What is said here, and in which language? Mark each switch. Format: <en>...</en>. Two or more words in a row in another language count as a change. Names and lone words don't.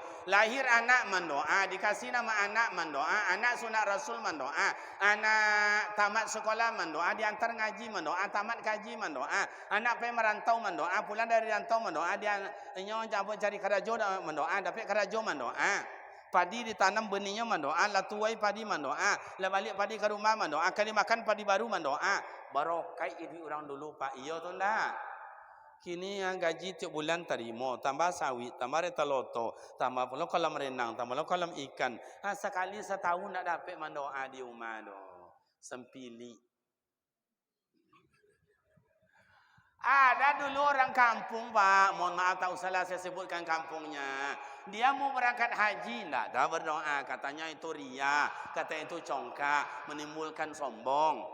<id>Lahir anak mendoa, dikasih nama anak mendoa, anak sunat Rasul mendoa, anak tamat sekolah mendoa, diantar ngaji mendoa, tamat kaji mendoa, anak pergi merantau mendoa, pulang dari rantau mendoa, dia</id> <min>inyo cabut cari kerajo</min> <id>mendoa, dapat kerajo mendoa. Padi ditanam benihnya mendoa, lah tuai padi mendoa, lah balik padi ke rumah mendoa, kali makan padi baru mendoa. Barokah itu orang dulu Pak.</id> <min>Iya tu ndak?</min> <id>Kini yang gaji tiap bulan terima, tambah sawit, tambah reta loto, tambah pula kolam renang, tambah pula kolam ikan. Sekali setahun nak dapat mendoa di rumah tu. Sempili. Ada dulu orang kampung Pak, mohon maaf tak usahlah saya sebutkan kampungnya. Dia mau berangkat haji, tak ada berdoa. Katanya itu ria, katanya itu congkak, menimbulkan sombong.</id>